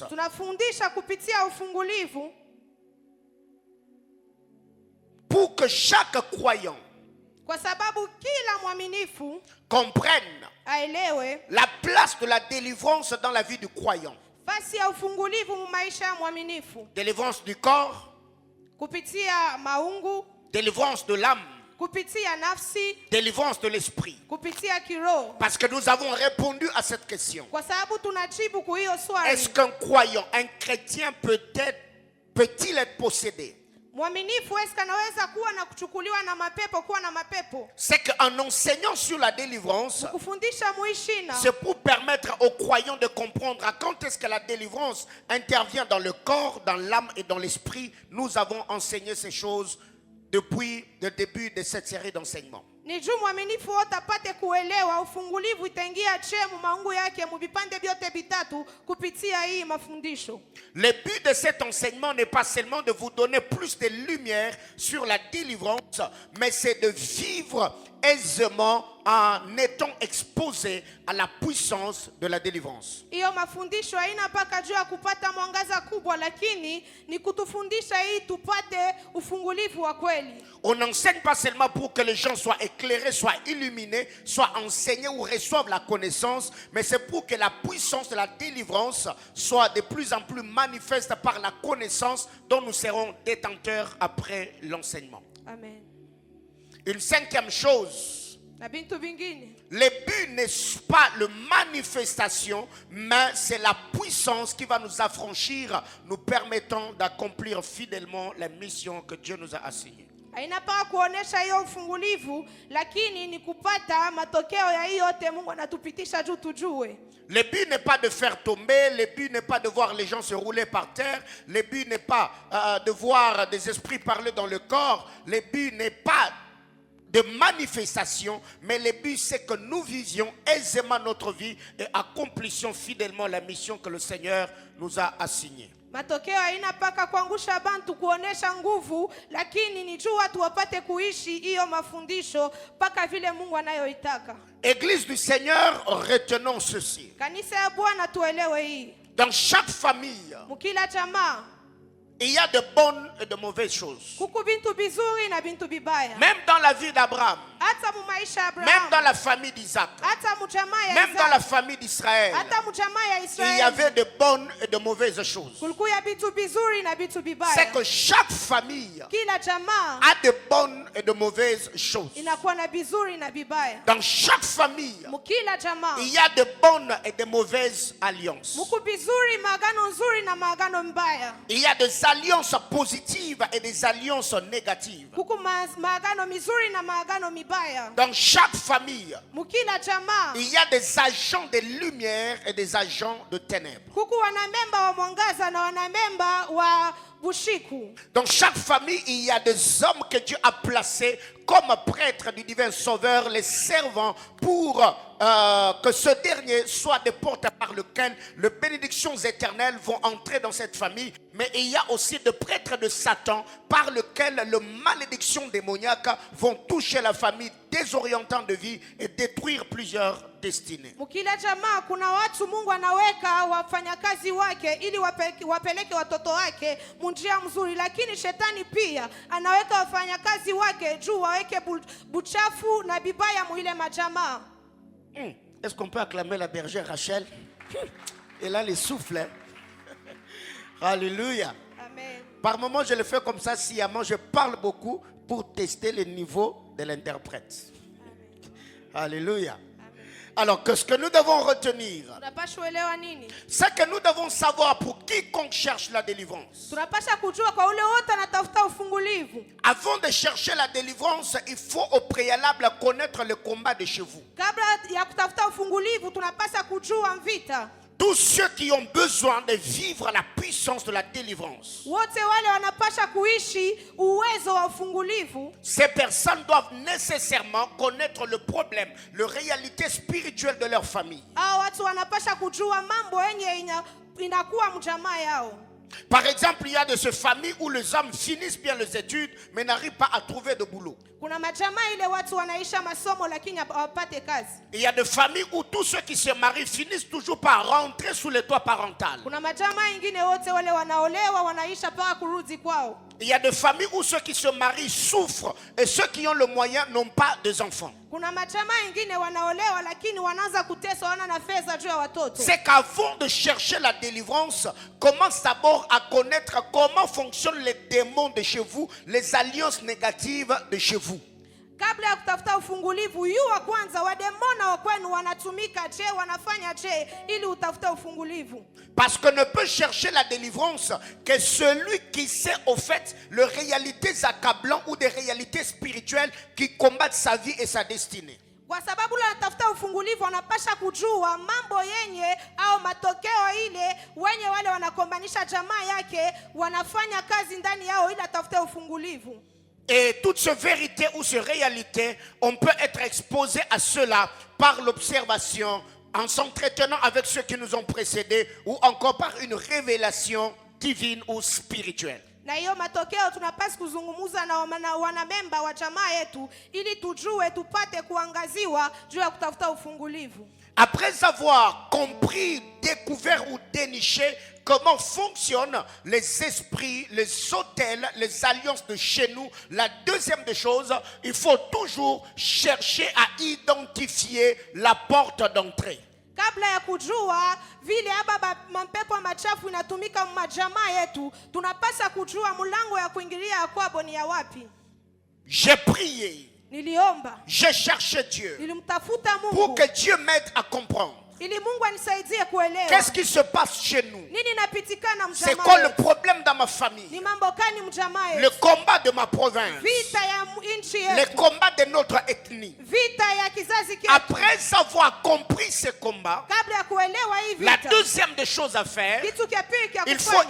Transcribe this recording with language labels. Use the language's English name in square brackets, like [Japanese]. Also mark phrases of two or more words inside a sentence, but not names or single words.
[Swahili] tunafundisha kupitia ufungulivu [French] pour que chaque croyant [Swahili] kwa sababu kila mwaminifu [French] comprenne [Swahili] aelewe [French] la place de la délivrance dans la vie du croyant. [Swahili] fasi ya ufungulivu mu maisha ya mwaminifu. [French] Délivrance du corps, [Swahili] Kupitia maungu, [French] délivrance de l'âme, [Swahili] kupitia nafsi, [French] délivrance de l'esprit. [Swahili] kupitia kiroho. [French] Parce que nous avons répondu à cette question. [Swahili] Kwa sababu tunajibu kwa hiyo swali. [French] Est-ce qu'un croyant, un chrétien peut-il être possédé? [Swahili] Mwaminifu eska anaweza kuwa na kuchukuliwa na mapepo, kuwa na mapepo? [French] C'est qu'en enseignant sur la délivrance, [Swahili] Kufundisha muishina. [French] c'est pour permettre aux croyants de comprendre à quand est-ce que la délivrance intervient dans le corps, dans l'âme et dans l'esprit. Nous avons enseigné ces choses depuis le début de cette série d'enseignements. [Swahili] Ni juu mwaminifu wote apate kuelewa ufungulivu itaingia chemu maungu yake muvipande vyote vitatu kupitia hii mafundisho. [French] Le but de cet enseignement n'est pas seulement de vous donner plus de lumière sur la délivrance, mais c'est de vivre aisément en étant exposé à la puissance de la délivrance. [Swahili] Hiyo mafundisho haina mpaka juu ya kupata mwangaza kubwa, lakini ni kutufundisha hii tupate ufungulivu wa kweli. [French] On n'enseigne pas seulement pour que les gens soient éclairés, soient illuminés, soient enseignés ou reçoivent la connaissance, mais c'est pour que la puissance de la délivrance soit de plus en plus manifeste par la connaissance dont nous serons détenteurs après l'enseignement. Amen. Une cinquième chose, [Swahili] Na bintu vingine, [French] le but n'est pas la manifestation, mais c'est la puissance qui va nous affranchir, nous permettant d'accomplir fidèlement la mission que Dieu nous a assignée. [Swahili] haina mpaka kuonesha hiyo ufungulivu, lakini ni kupata matokeo ya hiyo yote Mungu anatupitisha juu tujue. [French] Le but n'est pas de faire tomber, le but n'est pas de voir les gens se rouler par terre, le but n'est pas de voir des esprits parler dans le corps, le but n'est pas de manifestation, mais le but c'est que nous vivions aisément notre vie et accomplissions fidèlement la mission que le Seigneur nous a assignée. [Swahili] Matokeo haina mpaka kuangusha bantu kuonesha nguvu, lakini ni juu watu wapate kuishi hiyo mafundisho mpaka vile Mungu anayoitaka. [French] Église du Seigneur, retenons ceci. [Swahili] Kanisa ya Bwana tuelewe hii. [French] Dans chaque famille, [Swahili] Mukila jamaa [French] il y a de bonnes et de mauvaises choses. [Swahili] kuku bintu bizuri na bintu bibaya. [French] Même dans la vie d'Abraham, [Swahili] Hata mu maisha ya [French] même Abraham, dans la famille d'Isaac, [Swahili] hata mu jamaa ya [French] même dans la Isaka, famille d'Israël, [Swahili] hata mu jamaa ya [French] il y Israeli, avait de bonnes et de mauvaises choses. [Swahili] kulikuwa bintu bizuri na bintu [French] C'est [Swahili] bibaya. [French] que chaque famille [Swahili] Kila jamaa [French] a de bonnes et de mauvaises choses. [Swahili] inakuwa na bizuri na bibaya. [French] Dans chaque famille, [Swahili] Mukila jamaa [French] il y a de bonnes et de mauvaises alliances. [Swahili] muku bizuri, maagano nzuri na maagano mbaya. [French] Il y a des alliances positives et des alliances négatives. [Swahili] Kuku maagano mizuri na maagano mibaya. [French] Dans chaque famille, [Swahili] Mukila jamaa [French] il y a des agents de lumière et des agents de ténèbres. [Swahili] kuku wanamemba wa mwangaza na wanamemba wa bushiku. [French] Dans chaque famille, il y a des hommes que Dieu a placés comme prêtres du divin sauveur, les servants, pour que ce dernier soit des portes par lesquelles les bénédictions éternelles vont entrer dans cette famille. Mais il y a aussi des prêtres de Satan par lesquels les malédictions démoniaques vont toucher la famille, désorientant de vie et détruire plusieurs destinées. [Swahili] Mukila jamaa kuna watu Mungu anaweka wafanyakazi wake ili wapeleke watoto wake munjia mzuri, lakini shetani pia anaweka wafanyakazi wake juu waweke buchafu na bibaya muile majamaa. [French] Est-ce qu'on peut acclamer la bergère Rachel? Elle a le souffle. Alléluia. Amen. Par moments, je le fais comme ça, sciemment, je parle beaucoup pour tester le niveau de l'interprète. Alléluia. Alors, qu'est-ce que nous devons retenir? [Swahili] Tunapaswa elewa nini? [French] C'est que nous devons savoir pour quiconque cherche la délivrance. [Swahili] Tunapaswa kujua kwa ule wote anatafuta ufungulivu. [French] Avant de chercher la délivrance, il faut au préalable connaître le combat de chez vous. [Swahili] Kabla ya kutafuta ufungulivu tunapaswa kujua vita. [French] Tous ceux qui ont besoin de vivre la puissance de la délivrance, [Swahili] Wote wale wanapaswa kuishi uwezo wa ufungulivu. [French] ces personnes doivent nécessairement connaître le problème, la réalité spirituelle de leur famille. [Swahili] Hao watu wanapaswa kujua mambo yenye inakuwa mjamaa yao. [French] Par exemple, il y a de ces familles où les hommes finissent bien les études mais n'arrivent pas à trouver de boulot. [Swahili] Kuna majamaa ile watu wanaisha masomo lakini hawapate kazi. [French] Il y a des familles où tous ceux qui se marient finissent toujours par rentrer sous le toit parental. [Swahili] Kuna majamaa ingine wote wale wanaolewa wanaisha paka kurudi kwao. [French] Il y a des familles où ceux qui se marient souffrent et ceux qui ont le moyen n'ont pas des enfants. [Swahili] Kuna majamaa ingine wanaolewa lakini wanaanza kuteswa, wana na fedha juu ya watoto. [French] C'est qu'avant de chercher la délivrance, commence d'abord à connaître comment fonctionnent les démons de chez vous, les alliances négatives de chez vous. [Swahili] Kabla ya kutafuta ufungulivu, yua kwanza wademona wa kwenu wanatumika je, wanafanya je ili utafute ufungulivu. [French] Parce que ne peut chercher la délivrance que celui qui sait au fait les réalités accablantes ou des réalités spirituelles qui combattent sa vie et sa destinée. [Swahili] Kwa sababu la tafuta ufungulivu wanapasha kujua mambo yenye au matokeo ile wenye wale wanakombanisha jamaa yake wanafanya kazi ndani yao ili atafute ufungulivu. [French] Et toute cette vérité ou cette réalité, on peut être exposé à cela par l'observation, en s'entretenant avec ceux qui nous ont précédés, ou encore par une révélation divine ou spirituelle. [Swahili] Na hiyo matokeo tunapaswa kuzungumza na wanamemba wa jamaa yetu ili tujue tupate kuangaziwa juu ya kutafuta ufungulivu. [French] Après avoir compris, découvert ou déniché comment fonctionnent les esprits, les hôtels, les alliances de chez nous, la deuxième des choses, il faut toujours chercher à identifier la porte d'entrée. [Swahili] Kabla ya kujua vile haba mapepo machafu inatumika majamaa yetu, tunapaswa kujua mlango ya kuingilia kwabo ni ya wapi. [French] J'ai prié. [Swahili] Niliomba. [French] J'ai cherché Dieu. [Swahili] Nilimtafuta Mungu. [French] Pour que Dieu m'aide à comprendre. [Swahili] Ili Mungu anisaidie kuelewa. [French] Qu'est-ce qui se passe chez nous? [Swahili] Nini napitikana mjamaa? [French] C'est quoi le problème dans ma famille? [Swahili] Ni mambo gani mjamaa yetu? [French] Le combat de ma province. [Swahili] Vita ya nchi yetu. [French] Le combat de notre ethnie. [Swahili] Vita ya kizazi chetu. [French] Après avoir compris ce combat, [Swahili] kabla ya kuelewa hii vita, [French] la deuxième des choses à faire, [Swahili] kitu kia pili kia [French] il faut [Swahili] kufanya,